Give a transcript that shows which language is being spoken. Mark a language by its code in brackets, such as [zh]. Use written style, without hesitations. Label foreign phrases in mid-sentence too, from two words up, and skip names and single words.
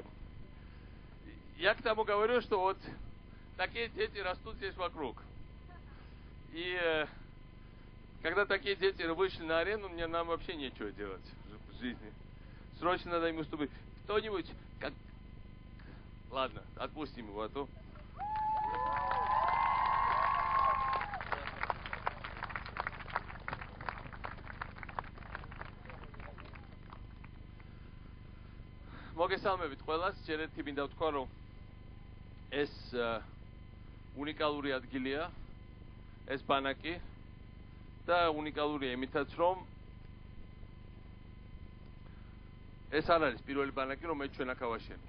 [ru] Я к тому говорю, что вот такие дети растут здесь вокруг. И когда такие дети вышли на арену, нам вообще нечего делать в жизни. Срочно надо ему уступить. Кто-нибудь, как... Ладно, отпустим его, а то... [ka] მოგესალმებით ყველას, ჯერეთი მინდა ვთქვა, რომ ეს უნიკალური ადგილია, ეს ბანაკი და უნიკალურია იმითაც, რომ ეს არ არის პირველი ბანაკი, რომელიც ჩვენ აქ ავაშენეთ.